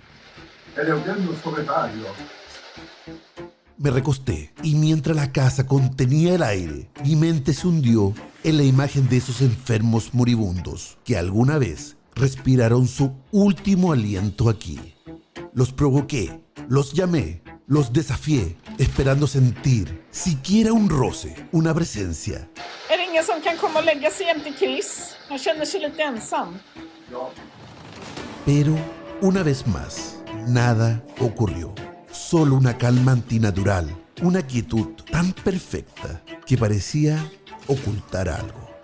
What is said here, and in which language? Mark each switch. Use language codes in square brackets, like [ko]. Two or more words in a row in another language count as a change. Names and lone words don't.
[es] Me recosté y mientras la casa contenía el aire, mi mente se hundió en la imagen de esos enfermos moribundos que alguna vez respiraron su último aliento aquí. Los provoqué, los llamé, los desafié, esperando sentir siquiera un roce, una presencia. [sv] Är det ingen som kan komma och lägga sig jämte Chris? Han känner sig lite ensam. [es] Pero, una vez más, nada ocurrió. Solo una calma antinatural, una quietud tan perfecta que parecía ocultar algo.